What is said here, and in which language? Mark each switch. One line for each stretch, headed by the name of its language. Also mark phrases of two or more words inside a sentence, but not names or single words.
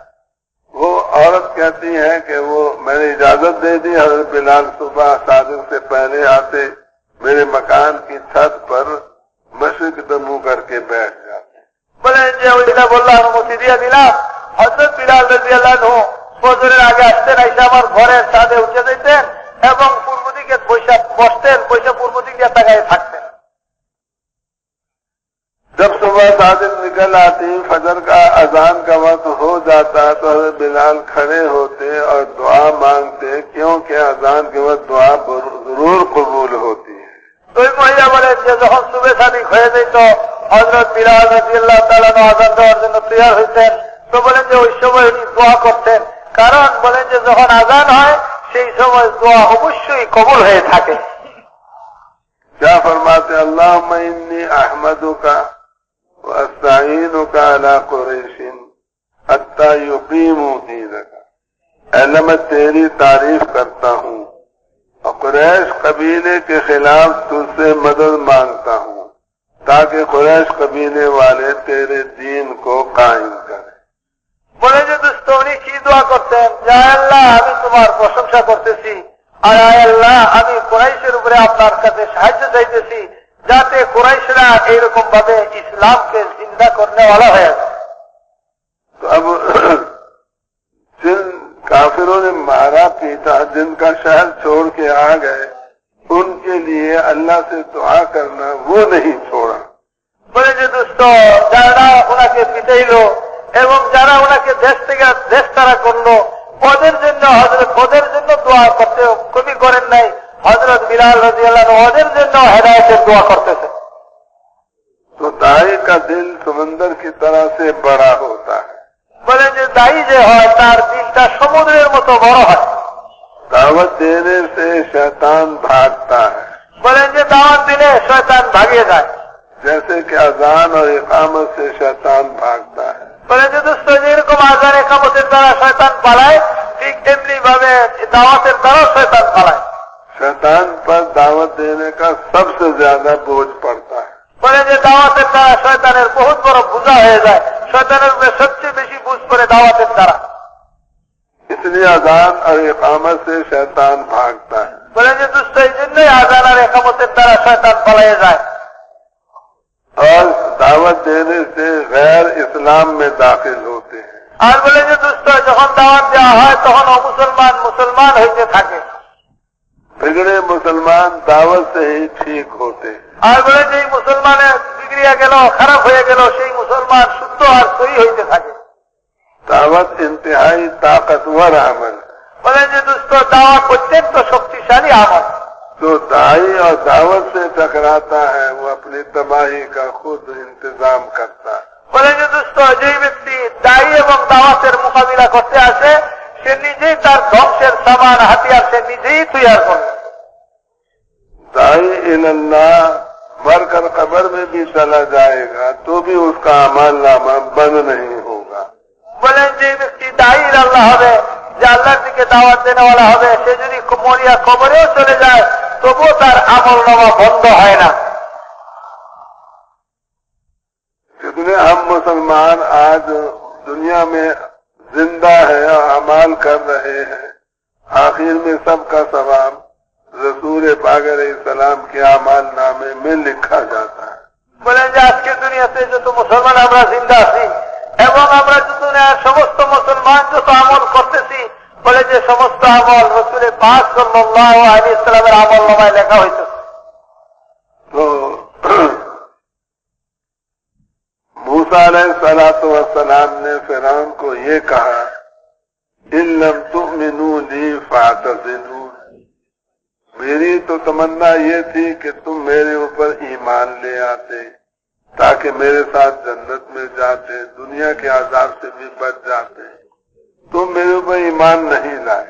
Urdu: وہ عورت کہتی ہے کہ وہ میں نے اجازت دے دی حضرت بلال صبح صادق سے پہلے آتے میرے مکان کی چھت پر مشرق دمو کر کے بیٹھ جاتے
Bangla: বলেন যে ওইটা বললো অনুমতি দিয়ে দিলাম হযরত বিলাল
Arabic: رضي الله عنه
Bangla: ফজরের আগে আসতেন এসে আমার ঘরের ছাদে উঠে যেতেন এবং পূর্ব দিকে বসতেন পূর্ব দিকে তাকায় থাকতেন
Urdu: جب صبح صادق نکل آتی فجر کا اذان کا وقت ہو جاتا تو حضرت بلال کھڑے ہوتے اور دعا مانگتے کیونکہ اذان کے وقت دعا ضرور قبول ہوتی ہے
Bangla: ওই মহিলা বলেন যে যখন সুবে সাদিক হয়ে যেত হযরত বিলাল
Arabic: رضي الله تعالى
Bangla: আযান দেওয়ার জন্য তৈরি হইতেন তো বলেন যে ওই সময় উনি দোয়া করতেন কারণ বলেন যে যখন আযান হয় সেই সময় দোয়া অবশ্যই কবুল হয়ে থাকে
Urdu: کیا فرماتے
Arabic: اللہم انی احمدک واستعینک علی قریش حتی یقیموا دینک
Urdu: اے اللہ میں تیری تعریف کرتا ہوں اور قریش قبیلے کے خلاف تجھ سے مدد مانگتا ہوں تاکہ قریش قبیلے والے تیرے دین کو قائم کریں
Bangla: বলে যে দোস্ত উনি কি দোয়া করতেন যে আল্লাহ আমি তোমার প্রশংসা করতেছি আর আল্লাহ আমি কুরাইশের উপরে আপনার কাছে সাহায্য চাইতেছি যাতে কুরাইশরা এইরকম ভাবে ইসলামকে জিন্দা
Urdu: کرنے والا
Bangla: হয়ে যায়
Urdu: تو اب جن کافروں نے مارا پیٹا جن کا شہر چھوڑ کے آ گئے ان کے لیے اللہ سے دعا کرنا وہ نہیں چھوڑا
Bangla: বলে যে দোস্ত যারা ওনাকে পিটাইলো এবং যারা ওনাকে দেশ থেকে দেশ তারা করলো ওদের জন্য দোয়া করতে কবি করেন নাই হযরত বিলাল
Arabic: رضي الله عنه
Bangla: ওদের জন্য হেদায়েতের দোয়া করতেছে
Urdu: تو دائی کا دل سمندر کی طرح سے بڑا ہوتا ہے
Bangla: বলেন যে দায়ী যে হয় তার দিলটা সমুদ্রের মতো বড় হয়
Urdu: دعوت دینے سے شیطان بھاگتا ہے
Bangla: বলেন যে দাওয়াত দিলে শয়তান ভাগিয়ে যায়
Urdu: جیسے کہ اذان اور اقامت سے شیطان بھاگتا ہے
Bangla: বলেন যে দোস্ত যেরকম আযান ইকামতের দ্বারা শয়তান পালায় ঠিক তেমনি ভাবে দাওয়াতের দ্বারা শয়তান পালায়
Urdu: شیطان پر دعوت دینے کا سب سے زیادہ بوجھ پڑتا ہے
Bangla: বলেন যে দাওয়াতের দ্বারা শয়তানের বহুত বড় বোঝা হয়ে যায় শয়তানের উপরে সবচেয়ে বেশি বুঝ পড়ে দাওয়াতের দ্বারা
Urdu: اس لیے اذان اور اقامت سے شیطان بھاگتا ہے
Bangla: বলেন যে দোস্ত এই জন্যই আযান আর ইকামতের দ্বারা শয়তান পালিয়ে যায়
Urdu: اور دعوت دینے سے غیر اسلام میں داخل ہوتے ہیں
Bangla: আর বলে যে দোস্ত যখন দাওয়াত দেওয়া হয় তখন মুসলমান হইতে থাকে
Urdu: بگڑے مسلمان دعوت سے ہی ٹھیک ہوتے ہیں
Bangla: আর বলে যে মুসলমানের বিগড়িয়া গেল খারাপ হয়ে গেল সেই মুসলমান শুদ্ধ আর সহি হইতে থাকে
Urdu: دعوت انتہائی طاقتور عمل ہے
Bangla: বলে যে দোস্ত দাওয়াত অত্যন্ত শক্তিশালী আমল
Urdu: جو دائی اور دعوت سے ٹکراتا ہے وہ اپنی تباہی کا خود انتظام کرتا ہے
Bangla: বলে যে দোস্ত যেই ব্যক্তি দায়ী এবং দাওয়াতের মোকাবিলা করতে আসে সে নিজেই তার ধ্বংসের সামান হাতিয়ার সে নিজেই তৈরি করবে
Urdu: دائی اللہ مر کر قبر میں بھی چلا جائے گا تو بھی اس کا اعمال نامہ بند نہیں ہوگا
Bangla: বলেন যে ব্যক্তি দায়ী আল্লাহ হবে যে আল্লাহর দিকে দাওয়াত দেনেওয়ালা হবে সে যদি মরিয়া কবরেও চলে যায় তবুও তার আমল নামা বন্ধ হয় না
Urdu: کتنے ہم مسلمان آج دنیا میں زندہ ہے اور اعمال کر رہے ہیں آخر میں سب کا ثواب رسول پاک
Arabic: علیہ السلام
Urdu: کے اعمال نامے میں لکھا جاتا ہے
Bangla: বলেন যে আজকের দুনিয়াতে যত মুসলমান আমরা জিন্দা আছি এবং আমরা দুনিয়ার সমস্ত মুসলমান যত আমল করতেছি বলে যে সমস্ত আমল রসুল পাক
Arabic: صلى الله عليه وسلم
Bangla: আমলনামায় লেখা হইত।
Urdu: تو موسیٰ
Arabic: علیہ الصلوۃ والسلام
Urdu: نے فرعون کو یہ کہا
Arabic: ان لم تؤمنوا لی فاعتزلون،
Urdu: میری تو تمنا یہ تھی کہ تم میرے اوپر ایمان لے آتے تاکہ میرے ساتھ جنت میں جاتے، دنیا کے عذاب سے بھی بچ جاتے، تم میرے اوپر ایمان نہیں لائے۔